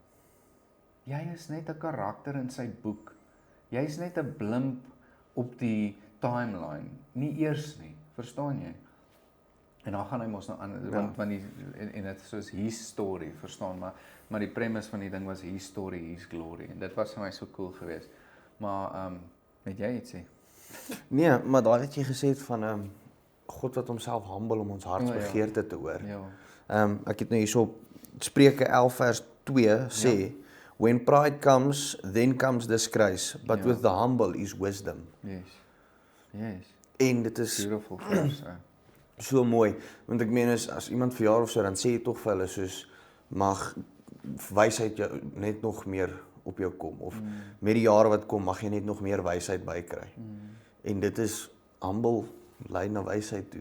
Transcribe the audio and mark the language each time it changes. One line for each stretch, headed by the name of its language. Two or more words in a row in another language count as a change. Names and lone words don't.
Afrikaans: Jy is net 'n karakter in sy boek. Jy is net 'n blimp op die timeline, nie eers nie, verstaan jy? En dan gaan hy mos nou aan, want die, en dit is soos
English: his story,
Afrikaans: verstaan, maar die premise van die ding was
English: his story, his glory,
Afrikaans: en dit was vir my so cool geweest. Maar, het jy iets sê? Nee, maar daar het jy gesê het van God wat homself humble om ons hartsbegeerte te hoor. Ek het nou hierso Spreuke 11 vers 2 sê,
English: when pride comes, then comes disgrace, but with the humble is wisdom. Yes.
Afrikaans: En dit is
English: Beautiful verse.
Afrikaans: so mooi, want ek meen as iemand verjaar of so, dan sê jy tog vir hulle soos, mag wysheid jou net nog meer op jou kom, of met die jare wat kom, mag jy net nog meer wysheid bykry. En dit is humble, lei na wysheid toe.